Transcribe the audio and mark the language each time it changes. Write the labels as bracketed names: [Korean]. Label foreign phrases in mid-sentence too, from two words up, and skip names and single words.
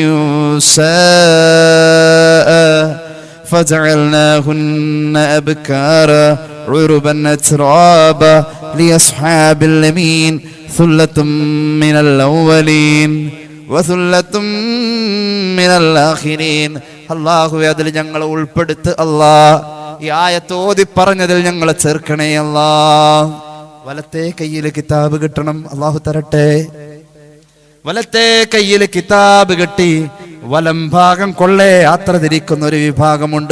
[Arabic] إنشاء فجعلناهن أبكارا عربا أترابا لأصحاب اليمين ثلة من الأولين وثلة من الآخرين. [Malayalam] അല്ലാഹു അതിൽ ഞങ്ങളെ ഉൾപ്പെടുത്ത് അല്ലാഹ്. ഈ ആയത്ത് ഓതി പറഞ്ഞതിൽ ഞങ്ങളെ ചേർക്കണേ അല്ലാഹ്. വലത്തെ കയ്യിൽ കിതാബ് കിട്ടണം, അള്ളാഹു തരട്ടെ. വലത്തെ കയ്യിൽ കിതാബ് കിട്ടി വലം ഭാഗം കൊള്ളേ യാത്ര തിരിക്കുന്ന ഒരു വിഭാഗമുണ്ട്.